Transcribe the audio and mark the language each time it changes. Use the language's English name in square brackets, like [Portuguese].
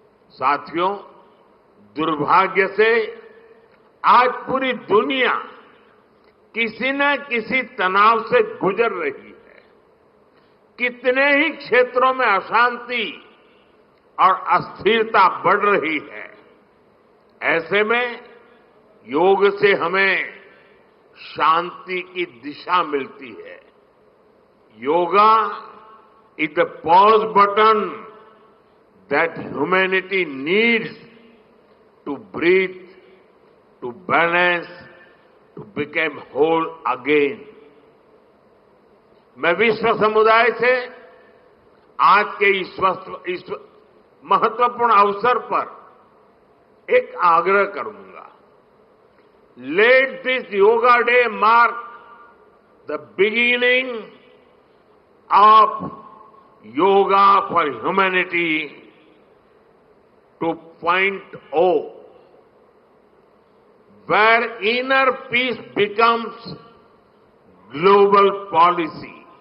[Hindi] साथियों, दुर्भाग्य से आज पूरी दुनिया किसी न किसी तनाव से गुजर रही है। कितने ही क्षेत्रों में अशांति और अस्थिरता बढ़ रही है। ऐसे में योग से हमें शांति की दिशा मिलती है। [English] Yoga is the pause button that humanity needs to breathe, to balance, to become whole again. [Hindi] मैं विश्व समुदाय से आज के इस महत्वपूर्ण अवसर पर एक आग्रह करूंगा। [English] Let this Yoga Day mark the beginning of Yoga for Humanity 2.0, where inner peace becomes global policy,